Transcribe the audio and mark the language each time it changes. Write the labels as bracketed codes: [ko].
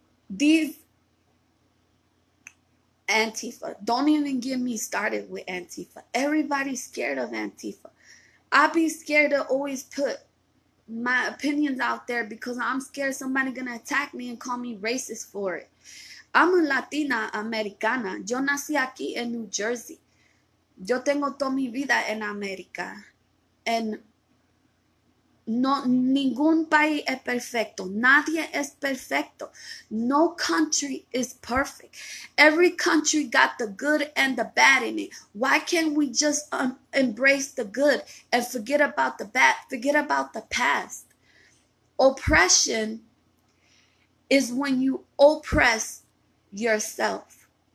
[en] These Antifa, don't even get me started with Antifa. Everybody's scared of Antifa. I be scared to always put my opinions out there because I'm scared somebody gonna attack me and call me racist for it. I'm a Latina Americana. [es] Yo nací aquí en New Jersey. Yo tengo toda mi vida en América. And no, ningún país es perfecto. [en] Nadie es perfecto. No country is perfect. Every country got the good and the bad in it. Why can't we just embrace the good and forget about the bad, forget about the past? Oppression is when you oppress yourself.